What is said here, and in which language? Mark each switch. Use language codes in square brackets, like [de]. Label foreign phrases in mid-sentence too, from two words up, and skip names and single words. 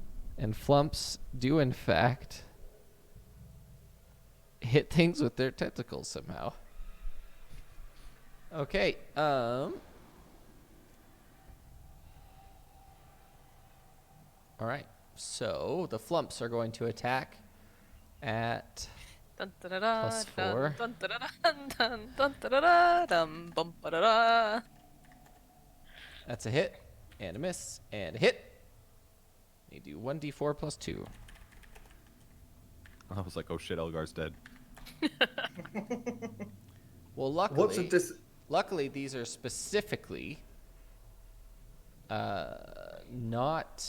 [en] and flumps do in fact hit things with their tentacles somehow. Okay. All right. So the flumps are going to attack at Dun, da, da, da, Plus dun, 4. dun, da, da, dun, dun, dun, da, da, da, dum, bum, ba, da, da. that's a hit and a miss and a hit. You do 1d4 plus 2. I was like, oh shit, Elgar's dead. Well, luckily, What's a dis? luckily these are specifically not.